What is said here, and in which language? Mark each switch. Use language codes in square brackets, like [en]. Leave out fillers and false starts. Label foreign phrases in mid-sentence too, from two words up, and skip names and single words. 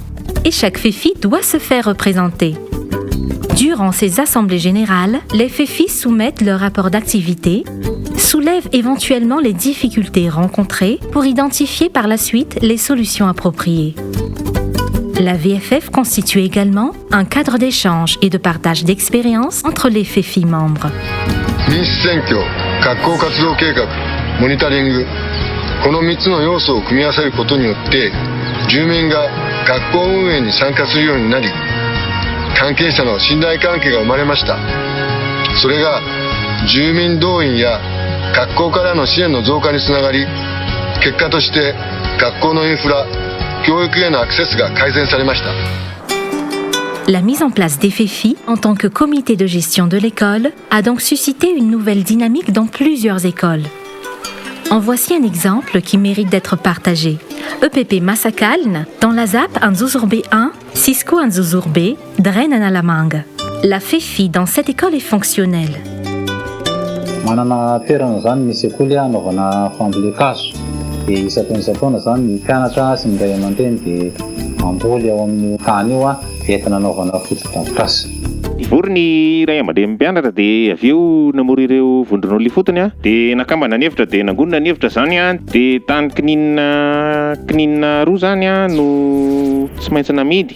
[fr] Et chaque FEFI doit se faire représenter. Durant ces assemblées générales, les FEFI soumettent leur rapport d'activité, soulèvent éventuellement les difficultés rencontrées pour identifier par la suite les solutions appropriées. La VFF constitue également un cadre d'échange et de partage d'expériences entre les FEFI membres. [ja] 民主選挙、学校活動計画、モニタリング、この3つの要素を組み合わせることによって住民が学校運営に参加するようになり、関係者の信頼関係が生まれました。それが住民動員や学校からの支援の増加につながり、結果として学校のインフラ、教育へのアクセスが改善されました。 [fr] La mise en place des FEFI en tant que comité de gestion de l'école a donc suscité une nouvelle dynamique dans plusieurs écoles. En voici un exemple qui mérite d'être partagé. EPP Massakaln, dans la ZAP Anzuzurbe 1, Cisco Anzuzurbe, Dren Analamanga. La FEFI dans cette école est fonctionnelle. [mg] Manana toerana zany ny sekoly anaovana fambolekazo. Dia isampitaona zany ny mpianatra sy ny ray aman-dreny dia mamboly ao amin'ny tany io dia entina anaovana fotodrafitrasa. Vory ny ray aman-dreny mpianatra dia avy eo namory ireo vondron'olona fotony dia nakambana ny hevitra dia nangonina ny hevitra zany dia tany kininina roa zany no tsy maintsy namidy.